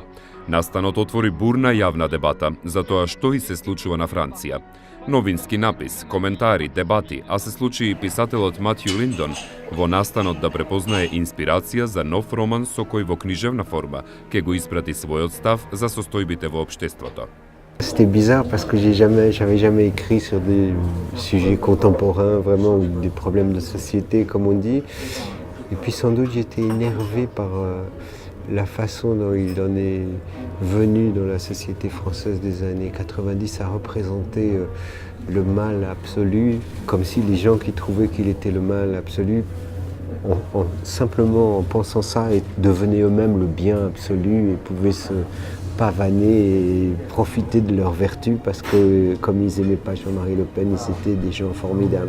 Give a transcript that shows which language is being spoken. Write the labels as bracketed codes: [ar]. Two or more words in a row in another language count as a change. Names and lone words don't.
[mk] Настанот отвори бурна јавна дебата за тоа што и се случува на Франција. Новински напис, коментари, дебати, а се случи и писателот Матју Линдон во настанот да препознае инспирација за нов роман со кој во книжевна форма ќе го испрати својот став за состојбите во општеството. [fr] C'était bizarre parce que j'avais jamais écrit sur des sujets contemporains, vraiment des problèmes de société comme on dit. Et puis sans doute j'étais énervé par la façon dont il en est venu dans la société française des années 90 à représenter le mal absolu, comme si les gens qui trouvaient qu'il était le mal absolu, simplement en pensant ça, devenaient eux-mêmes le bien absolu et pouvaient se pavaner et profiter de leur vertu parce que comme ils n'aimaient pas Jean-Marie Le Pen, ils étaient des gens formidables.